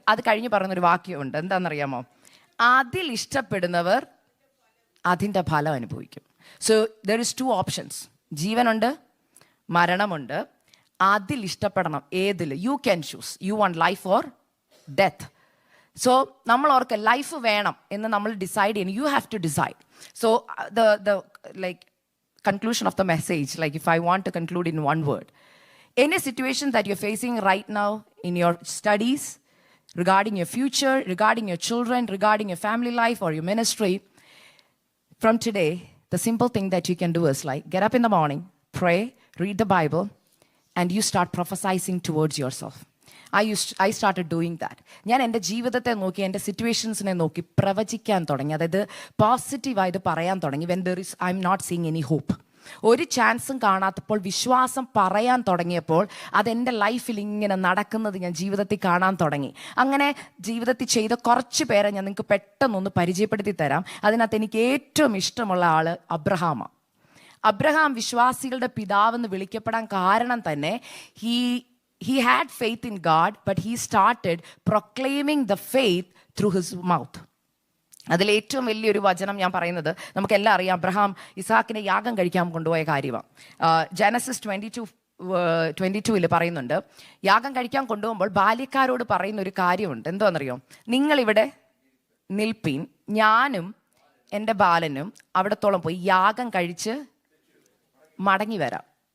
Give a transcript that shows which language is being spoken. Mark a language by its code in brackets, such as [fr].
[ml] അത് കഴിഞ്ഞ് പറയുന്നൊരു വാക്യമുണ്ട്, എന്താണെന്നറിയാമോ? അതിൽ ഇഷ്ടപ്പെടുന്നവർ അതിൻ്റെ ഫലം അനുഭവിക്കും. [en] So there is 2 options. [ml] ജീവനുണ്ട്, മരണമുണ്ട്. അതിൽ ഇഷ്ടപ്പെടണം. ഏതിൽ? [en] You can choose. You want life or death. [ml] So നമ്മൾ ഓർക്ക് ലൈഫ് വേണം എന്ന് നമ്മൾ ഡിസൈഡ് ചെയ്യണം. [en] You have to decide. So the like conclusion of the message, like if I want to conclude in one word, any situation that you're facing right now in your studies, regarding your future, regarding your children, regarding your family life or your ministry, from today the simple thing that you can do is like get up in the morning, pray, read the Bible, and you start prophesying towards yourself. I started doing that. [ml] ഞാൻ എൻ്റെ ജീവിതത്തെ നോക്കി, എൻ്റെ സിറ്റുവേഷൻസിനെ നോക്കി പ്രവചിക്കാൻ തുടങ്ങി. അതായത് പോസിറ്റീവായിട്ട് പറയാൻ തുടങ്ങി. [en] when there is I am not seeing any hope, [ml] ഒരു ചാൻസും കാണാത്തപ്പോൾ വിശ്വാസം പറയാൻ തുടങ്ങിയപ്പോൾ അതെൻ്റെ ലൈഫിൽ ഇങ്ങനെ നടക്കുന്നത് ഞാൻ ജീവിതത്തിൽ കാണാൻ തുടങ്ങി. അങ്ങനെ ജീവിതത്തിൽ ചെയ്ത കുറച്ച് പേരെ ഞാൻ നിങ്ങൾക്ക് പെട്ടെന്നൊന്ന് പരിചയപ്പെടുത്തി തരാം. അതിനകത്ത് എനിക്ക് ഏറ്റവും ഇഷ്ടമുള്ള ആൾ അബ്രഹാമാണ്. അബ്രഹാം വിശ്വാസികളുടെ പിതാവെന്ന് വിളിക്കപ്പെടാൻ കാരണം തന്നെ [en] he had faith in God, but he started proclaiming the faith through his mouth. [ml] അതിൽ ഏറ്റവും വലിയൊരു വചനം ഞാൻ പറയുന്നത് നമുക്കെല്ലാം അറിയാം. അബ്രഹാം ഇസാക്കിനെ യാഗം കഴിക്കാൻ കൊണ്ടുപോയ കാര്യമാണ്. ജനസിസ് 22 പറയുന്നുണ്ട്, യാഗം കഴിക്കാൻ കൊണ്ടുപോകുമ്പോൾ ബാല്യക്കാരോട് പറയുന്ന ഒരു കാര്യമുണ്ട്. എന്താണെന്നറിയോ? നിങ്ങളിവിടെ നിൽപ്പീൻ, ഞാനും എൻ്റെ ബാലനും അവിടത്തോളം പോയി യാഗം കഴിച്ച് മടങ്ങി വരാം.